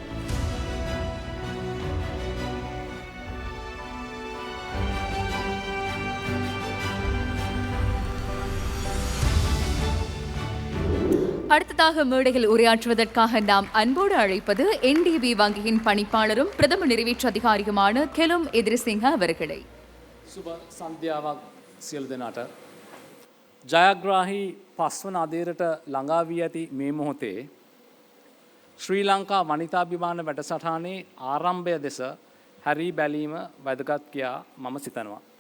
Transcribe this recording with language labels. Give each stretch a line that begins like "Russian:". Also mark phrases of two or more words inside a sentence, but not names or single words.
Tamil: அடுத்ததாக மேடையில் உரையாற்றுவதற்காக நாம் அன்போடு அழைப்பது NDB வங்கியின் பணிப்பாளரும் பிரதம நிறைவேற்று அதிகாரியுமான கெலும் எதிரிசிங்க அவர்களை.
Sinhala: සුබ සන්ධ්‍යාවක් සියලු දෙනාට. ජයග්‍රාහි පස්වන අදේරට ළඟා වී ඇති මේ මොහොතේ ශ්‍රී ලංකා වනිතාභිමාන වැඩසටහනේ ආරම්භය දෙස හැරී බැලීම වැදගත් කියා මම සිතනවා.